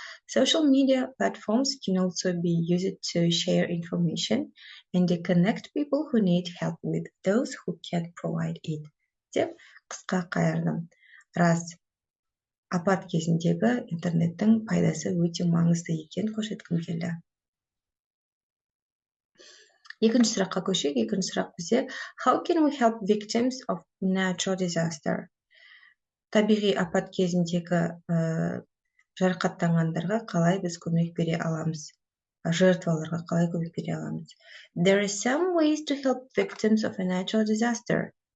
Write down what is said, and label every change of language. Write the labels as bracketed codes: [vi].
[en] Social media platforms can also be used to share information and connect people who need help with those who can't provide it. [kk] Деп қысқа қайырдым. Рас, апат кезіндегі интернеттің пайдасы өте маңызды екен көрсеткім келді. Екінші сұраққа көшейік. Екінші сұрақ бізде [en] how can we help victims of natural disaster? [kk] Табиғи апат кезіндегі жарақаттанғандарға қалай біз көмек бере аламыз? Жертваларға қалай көмек бере аламыз? [en] There are some ways to help victims of a natural disaster.